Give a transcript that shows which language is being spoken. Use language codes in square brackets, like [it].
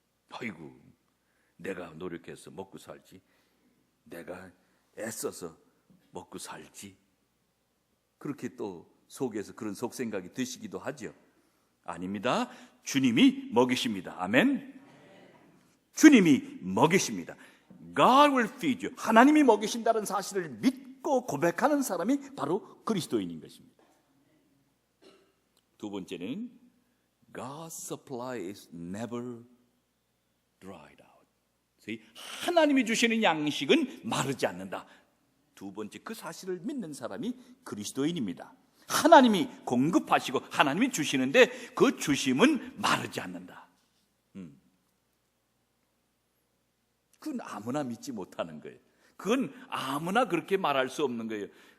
[ko] 아이고, 내가 노력해서 먹고 살지, 내가 애써서 먹고 살지, 그렇게 또 속에서 그런 속생각이 드시기도 하죠. 아닙니다. 주님이 먹이십니다. 아멘. 주님이 먹이십니다. [en] God will feed you. [ko] 하나님이 먹이신다는 사실을 믿고 고백하는 사람이 바로 그리스도인인 것입니다. 두 번째는 [en] God's supply is never dried out. [ko] 하나님이 주시는 양식은 마르지 않는다. 두 번째, 그 사실을 믿는 사람이 그리스도인입니다. 하나님이 공급하시고 하나님이 주시는데 그 주심은 마르지 않는다. 그건 아무나 믿지 못하는 거예요. 그건 아무나 그렇게 말할 수 없는 거예요.